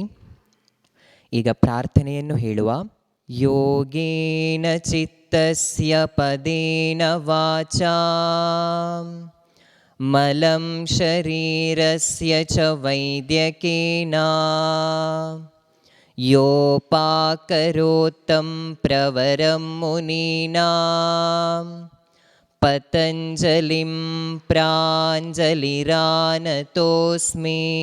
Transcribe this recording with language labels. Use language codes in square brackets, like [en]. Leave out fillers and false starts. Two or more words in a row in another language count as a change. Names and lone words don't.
[kn] ಈಗ ಪ್ರಾರ್ಥನೆಯನ್ನು ಹೇಳುವ. [sa] ಯೋಗೇನ ಚಿತ್ತಸ್ಯ ಪದೇನ ವಾಚಾ ಮಲಂ ಶರೀರಸ್ಯ ಚ ವೈದ್ಯಕೇನ ಯೋಪಾಕರೋತ್ತಂ ಪ್ರವರಂ ಮುನೀನಾಂ ಪತಂಜಲಿಂ ಪ್ರಾಂಜಲಿರಾನತೋಸ್ಮಿ.